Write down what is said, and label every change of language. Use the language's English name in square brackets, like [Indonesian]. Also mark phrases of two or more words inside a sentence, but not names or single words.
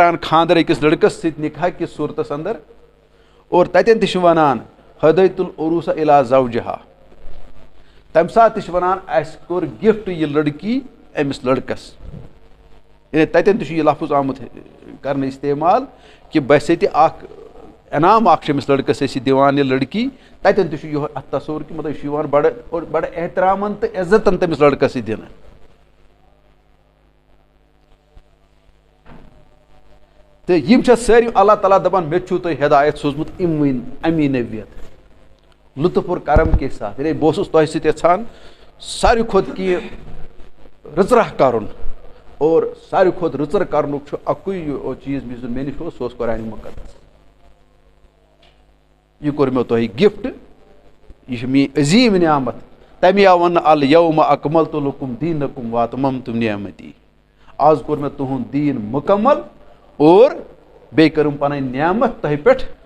[Kashmiri] کران خانٛدر أکِس لٔڑکَس سۭتۍ نِکاح کِس صوٗرتَس اندر اور تَتٮ۪ن تہِ چھِ وَنان [Arabic] ہدایت العروٗسا اِلا زوجہا [Kashmiri] تَمہِ ساتہٕ تہِ چھِ وَنان اَسہِ کوٚر گفٹ یہِ لٔڑکی أمِس لٔڑکَس یعنی تَتٮ۪ن تہِ چھُ یہِ لفظ آمُت کرنہٕ استعمال کہِ بَسے تہِ اکھ انعام اکھ چھِ أمِس لٔڑکَس أسۍ یہِ دِوان یہِ لٔڑکی تَتٮ۪ن تہِ چھُ یِہوے اَتھ تصوُر کہِ مطلب یہِ چھُ یِوان بڑٕ احترامن تہٕ عزتن تٔمِس لٔڑکَس یہِ دِنہٕ تہٕ یِم چھِ سٲری اللہ تعالیٰ دَپان مےٚ چھُو تۄہہِ ہدایت سوٗزمُت امی نبیت [Urdu] لطف اور کرم کے ساتھ [Kashmiri] یعنی بہٕ اوسُس تۄہہِ سۭتۍ یژھان ساروی کھۄتہٕ کینٛہہ رٕژراہ کرُن اور ساروی کھۄتہٕ رٕژر کرنُک چھُ اکُے چیٖز یُس زن مےٚ نِش اوس سُہ اوس قرآنِ مُقدس یہِ کوٚر مےٚ تۄہہِ گفٹ یہِ چھِ میٲنۍ عظیٖم نعمت تَمہِ آو وَننہٕ [Arabic] الیومَ اکملتُ لکم دیٖنکم واتممتُ نعمتی [Kashmiri] آز کوٚر مےٚ تُہُنٛد دیٖن مُکمل اور بیٚیہِ کٔرٕم پنٕنۍ نعمت تۄہہِ پٮ۪ٹھ